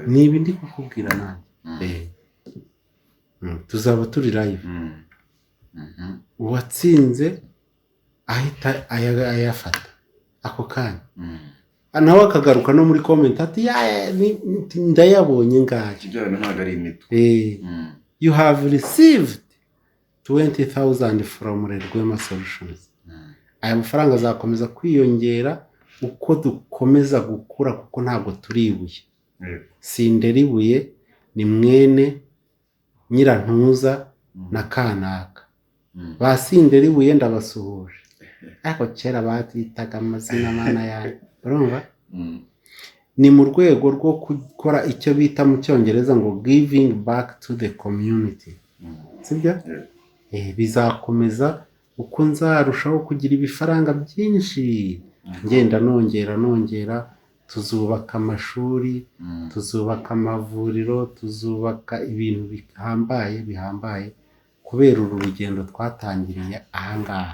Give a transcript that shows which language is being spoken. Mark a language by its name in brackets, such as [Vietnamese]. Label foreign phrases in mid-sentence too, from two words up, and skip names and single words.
[Kinyarwanda] niba ndi kukubwira nanjye tuzaba turi live uwatsinze ahita ayafata ako kanya nawe akagaruka no muri comment ati ndayabonye ngaje kijyana ntago ari imito [English] you have received 20,000 from Rwema Solutions. [Kinyarwanda] Aya mafaranga azakomeza kwiyongera uko dukomeza gukura kuko ntabwo turi ibuye. Sindera ibuye ni mwene Nyirantuza na Kanaka. Basindera ibuye ndabasuhuje. Ariko kera batitaga amazina mana yayo. Urumva? Ni mu rwego rwo gukora icyo bita mu Cyongereza ngo [English] giving back to the community. [Kinyarwanda] sibyo bizakomeza uko nzarushaho kugira ibifaranga byinshi ngenda nongera tuzubaka amashuri tuzubaka amavuriro tuzubaka ibintu bihambaye kubera uru rugendo twatangiriye ahangaha.